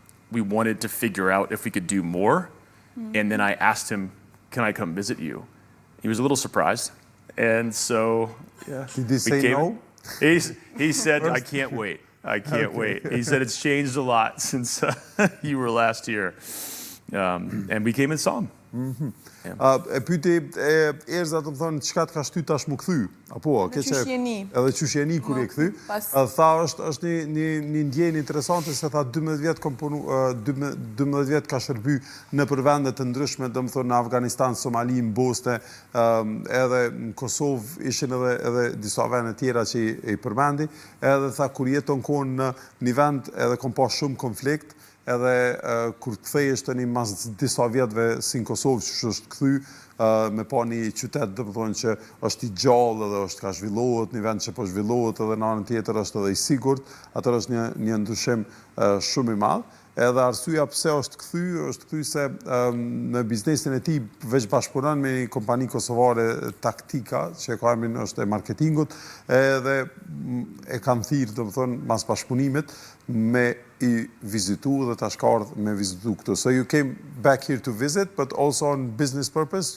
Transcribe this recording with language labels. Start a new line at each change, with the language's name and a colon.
English: We wanted to figure out if we could do more, and then I asked him, "Can I come visit you?" He was a little surprised. And so, did he say no? He said, "I can't wait. I can't wait." He said, "It's changed a lot since you were last here." And we came and saw him.
Albanian: E pyeti Erza, do të thonë, çka të ka shtyr tash më kthy? Apo, edhe qysh jeni kur e kthy? Tha është një ndjenjë interesante se tha 12 vjet ka shërbyer në vende të ndryshme, domethënë në Afganistan, Somali, në Bosnë, edhe në Kosovë ishin edhe disa vende tjera që i përmendi, edhe tha kur jeton kohën në një vend edhe kom pas shumë konflikt, edhe kur kthehesh tani mas disa vjetëve si në Kosovë që është kthy, me pa një qytet domethënë që është i gjallë edhe është ka zhvillohet, një vend që po zhvillohet edhe në anën tjetër është edhe i sigurt, atëherë është një ndryshim shumë i madh. edhe arsyeja pse është kthy se në biznesin e tij veç bashkëpunon me një kompani kosovare taktika, që ka emrin është e marketingut, edhe e kanë thirrë, domethënë, mas bashkëpunimit me I vizitu dhe tash ka ardhur me vizitu këtu.
English: So you came back here to visit, but also on business purpose.